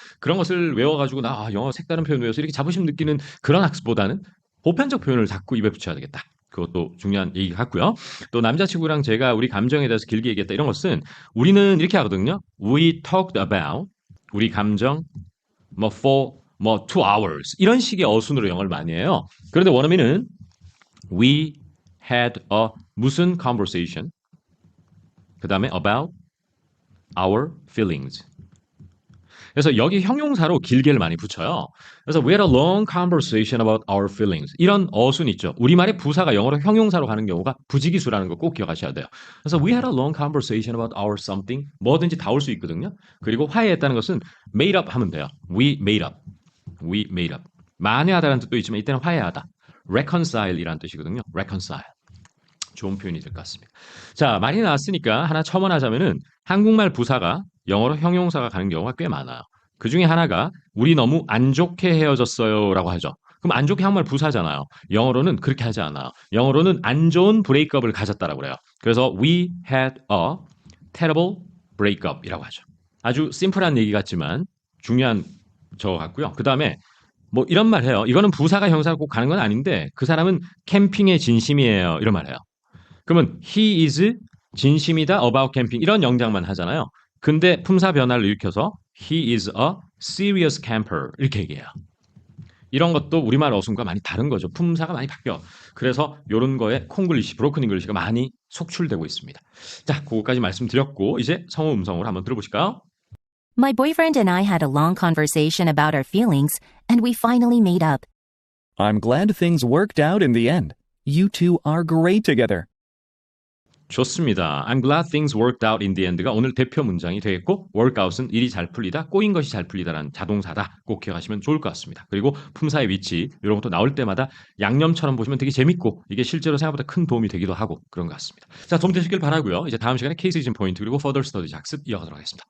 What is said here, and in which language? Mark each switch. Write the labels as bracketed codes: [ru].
[ko] 그런 것을 외워가지고 영어 색다른 표현 외워서 이렇게 자부심 느끼는 그런 학습보다는 보편적 표현을 자꾸 입에 붙여야 되겠다. 그것도 중요한 얘기 같고요. 또 남자친구랑 제가 우리 감정에 대해서 길게 얘기했다 이런 것은 우리는 이렇게 하거든요. [en] We talked about [ko] 우리 감정 [en] for 2 hours [ko] 이런 식의 어순으로 영어를 많이 해요. 그런데 원어민은 [en] we had a [ko] 무슨 [en] conversation [ko] 그 다음에 [en] about our feelings. [ko] 그래서 여기 형용사로 길게를 많이 붙여요. 그래서 [en] we had a long conversation about our feelings. [ko] 이런 어순 있죠. 우리말의 부사가 영어로 형용사로 가는 경우가 부지기수라는 거 꼭 기억하셔야 돼요. 그래서 [en] we had a long conversation about our something. [ko] 뭐든지 다 올 수 있거든요. 그리고 화해했다는 것은 [en] made up [ko] 하면 돼요. [en] We made up. We made up. [ko] 만회하다라는 뜻도 있지만 이때는 화해하다. reconcile이라는 뜻이거든요. [en] reconcile. [ko] 좋은 표현이 될 것 같습니다. 자, 말이 나왔으니까 하나 첨언하자면은 한국말 부사가 영어로 형용사가 가는 경우가 꽤 많아요. 그 중에 하나가 우리 너무 안 좋게 헤어졌어요 라고 하죠. 그럼 안 좋게 한국말 부사잖아요. 영어로는 그렇게 하지 않아요. 영어로는 안 좋은 브레이크업을 가졌다라고 그래요. 그래서 [en] we had a terrible breakup [ko] 이라고 하죠. 아주 심플한 얘기 같지만 중요한 저 같고요. 그 다음에 뭐 이런 말 해요. 이거는 부사가 형사가 꼭 가는 건 아닌데 그 사람은 캠핑의 진심이에요. 이런 말 해요. 그러면 he is 진심이다 about camping 이런 영장만 하잖아요. 근데 품사 변화를 일으켜서 [en] he is a serious camper [ko] 이렇게 얘기해요. 이런 것도 우리말 어순과 많이 다른 거죠. 품사가 많이 바뀌어. 그래서 이런 거에 콩글리시, 브로큰 잉글리시가 많이 속출되고 있습니다. 자, 그거까지 말씀드렸고 이제 성우 음성으로 한번 들어보실까요? [en] My boyfriend and I had a long conversation about our feelings, and we finally made up. I'm glad things worked out in the end. You two are great together. [ko] 좋습니다. [en] I'm glad things worked out in the end [ko] 가 오늘 대표 문장이 되겠고 workout은 일이 잘 풀리다, 꼬인 것이 잘 풀리다라는 자동사다. 꼭 기억하시면 좋을 것 같습니다. 그리고 품사의 위치 이런 것도 나올 때마다 양념처럼 보시면 되게 재밌고 이게 실제로 생각보다 큰 도움이 되기도 하고 그런 것 같습니다. 자, 도움 되시길 바라고요. 이제 다음 시간에 케이스 시즌 포인트 그리고 further study 학습 이어가도록 하겠습니다.